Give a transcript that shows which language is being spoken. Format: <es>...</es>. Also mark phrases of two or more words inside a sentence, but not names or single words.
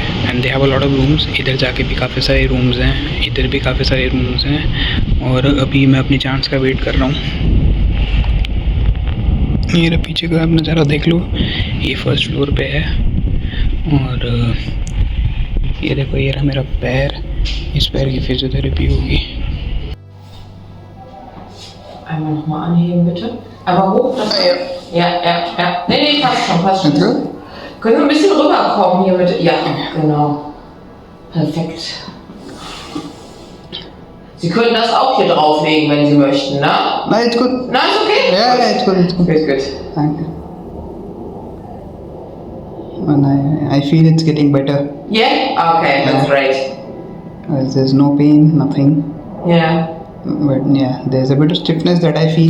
<en>and they have a lot of rooms,</en> <hi>इधर जाके भी काफ़ी सारे रूम्स हैं, इधर भी काफ़ी सारे रूम्स हैं, और अभी मैं अपनी चांस का वेट कर रहा हूँ। मेरे पीछे का आप नज़ारा देख लो, ये</hi> <en>first floor</en> <hi>पे है, और ये देखो, ये रहा मेरा पैर, इस पैर की फिजियोथेरेपी होगी।</hi> <de>Einmal nochmal anheben, bitte. Einmal hoch, das ja. Nee, passt schon. Können wir ein bisschen rüberkommen hier mit. Ja, genau. Perfekt. Sie können das auch hier drauflegen, wenn Sie möchten, ne?</de> <en>No, it's good. No, it's okay? Yeah, it's good. Good. Thank you. And I feel it's getting better. Yeah? Okay, that's great. There's no pain, nothing. Yeah. But yeah, there's a bit of stiffness that I feel.</en>